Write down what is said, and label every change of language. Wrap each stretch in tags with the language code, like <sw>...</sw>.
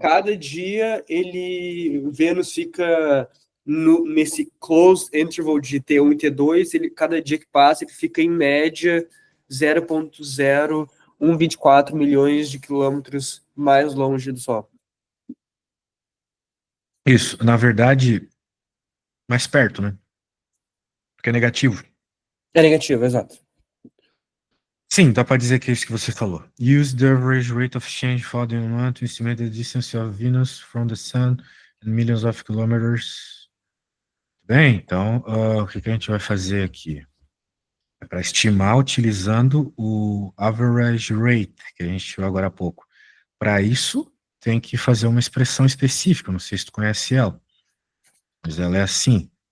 <pt>cada dia Vênus fica nesse closed interval de T1 e T2, cada dia que passa ele fica em média 0,0124 milhões de quilômetros mais longe do Sol. Isso, na verdade, mais perto, né? Porque é negativo. É negativo, exato. Sim, dá para dizer que é isso que você falou.</pt> <en>Use the average rate of change found in one to estimate the distance of Venus from the Sun in millions of kilometers.</en> <pt>Bem, então, o que que a gente vai fazer aqui? É para estimar utilizando o average rate, que a gente viu agora há pouco. Para isso, tem que fazer uma expressão específica, não sei se tu conhece ela, mas ela é assim.</pt>